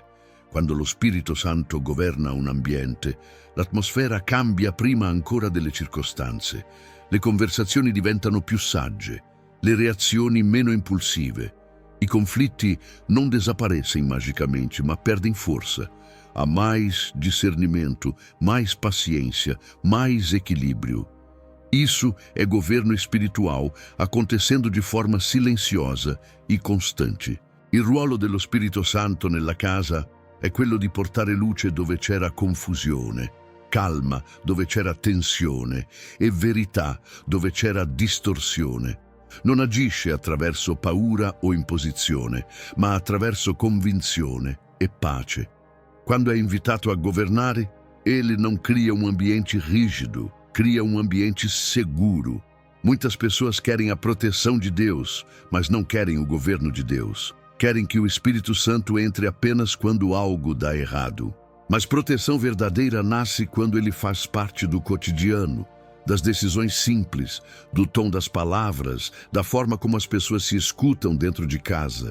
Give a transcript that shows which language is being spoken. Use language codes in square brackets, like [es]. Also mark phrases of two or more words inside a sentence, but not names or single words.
[it] Quando lo Spirito Santo governa un ambiente, l'atmosfera cambia prima ancora delle circostanze. Le conversazioni diventano più sagge, le reazioni meno impulsive. I conflitti non [pt] desaparecem magicamente, ma perdem força. Há mais discernimento, mais paciência, mais equilíbrio. Isso é governo espiritual acontecendo de forma silenciosa e constante. [it] Il ruolo dello Spirito Santo nella casa è quello di portare luce dove c'era confusione, calma dove c'era tensione e verità dove c'era distorsione. Non agisce attraverso paura o imposizione, ma attraverso convinzione e pace. Quando è invitato a governare, [pt] ele não cria um ambiente rígido, cria um ambiente seguro. Muitas pessoas querem a proteção de Deus, mas não querem o governo de Deus. Querem que o Espírito Santo entre apenas quando algo dá errado. Mas proteção verdadeira nasce quando ele faz parte do cotidiano, das decisões simples, do tom das palavras, da forma como as pessoas se escutam dentro de casa.